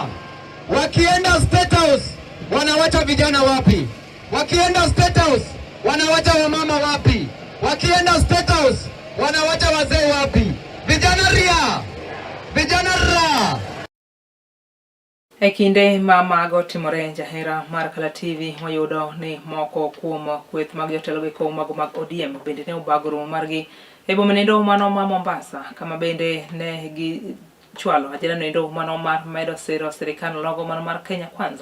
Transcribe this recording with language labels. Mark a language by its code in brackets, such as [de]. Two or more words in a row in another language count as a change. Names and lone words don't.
[sw] Wakienda State House wanawacha vijana wapi? Wakienda State House wanawacha wamama wapi? Wakienda State House wanawacha wazee wapi? Vijana ria, vijana ra. [luo] Ekinde mamago timore jahera mar Kala TV moyudo ni moko kuom kweth mag jotelo go mag ODM bende ne obagro margi e bomenindo mano ma Mombasa, kama bende ne gi chwalo ajira nindo mano mar medo siro sirikal logo mano mar Kenya Kwanza.